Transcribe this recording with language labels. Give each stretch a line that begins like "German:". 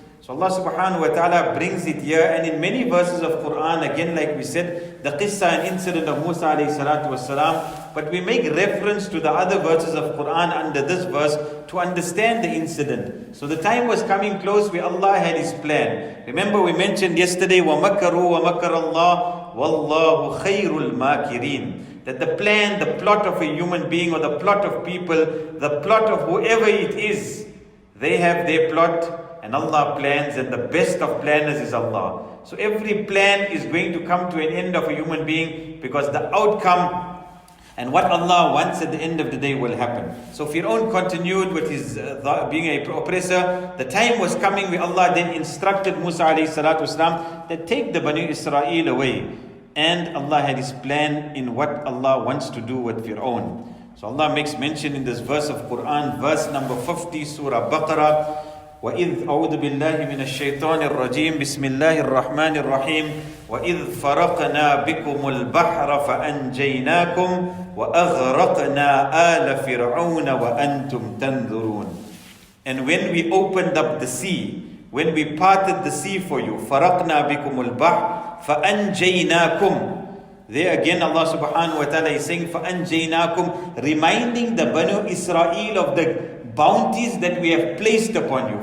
English: So Allah subhanahu wa ta'ala brings it here, and in many verses of Quran, again like we said, the qissa and incident of Musa alayhi salatu wasalam, but we make reference to the other verses of Quran under this verse to understand the incident. So the time was coming close where Allah had His plan. Remember we mentioned yesterday,
Arabic: وَمَكَرُوا وَمَكَرَ اللَّهُ وَاللَّهُ خَيْرُ الْمَاكِرِينَ.
English: That the plan, the plot of a human being or the plot of people, the plot of whoever it is, they have their plot, and Allah plans, and the best of planners is Allah. So every plan is going to come to an end of a human being, because the outcome and what Allah wants at the end of the day will happen. So Fir'aun continued with his being an oppressor. The time was coming where Allah then instructed Musa alayhi salatu wasalam that take the Bani Israel away. And Allah had His plan in what Allah wants to do with Fir'aun. So Allah makes mention in this verse of Quran, verse number 50, Surah Baqarah,
Arabic: وَإِذْ أَعُوذُ بِاللَّهِ مِنَ الشَّيْطَانِ الرَّجِيمِ بِسْمِ اللَّهِ الرَّحْمَنِ الرَّحِيمِ وَإِذْ فَرَقْنَا بِكُمُ الْبَحْرَ فَأَنْجَيْنَاكُمْ وَأَغْرَقْنَا آلَ فِرْعَوْنَ وَأَنْتُمْ تَنْظُرُونَ.
English: And when we opened up the sea, when we parted the sea for you,
Arabic: فَرَقْنَا بِكُمُ الْبَحْرَ فَأَنْجَيْنَاكُمْ.
English: There again Allah subhanahu wa ta'ala is saying فَأَنْجَيْنَاكُمْ, reminding the Banu Israel of the bounties that we have placed upon you.